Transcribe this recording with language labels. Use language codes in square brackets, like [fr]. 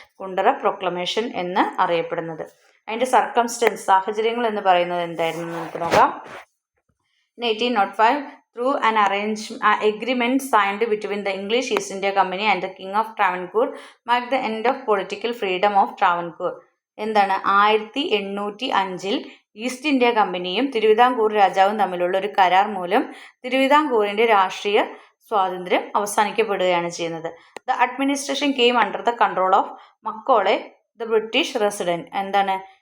[ml] Kundara proclamation എന്ന് അറിയപ്പെടുന്നത്. അതിൻ്റെ സാഹചര്യങ്ങൾ എന്ന് പറയുന്നത് എന്തായിരുന്നു നമുക്ക് നോക്കാം. [en] In 1805, through an agreement signed between the English East India Company and the King of Travancore, marked the end of political freedom of Travancore. [ml] എന്താണ്? 1805 ഈസ്റ്റ് ഇന്ത്യ കമ്പനിയും തിരുവിതാംകൂർ രാജാവും തമ്മിലുള്ള ഒരു കരാർ മൂലം തിരുവിതാംകൂറിൻ്റെ രാഷ്ട്രീയ സ്വാതന്ത്ര്യം അവസാനിക്കപ്പെടുകയാണ് ചെയ്യുന്നത്. [en] The administration came under the control of Macaulay, the British resident. [ml] എന്താണ്?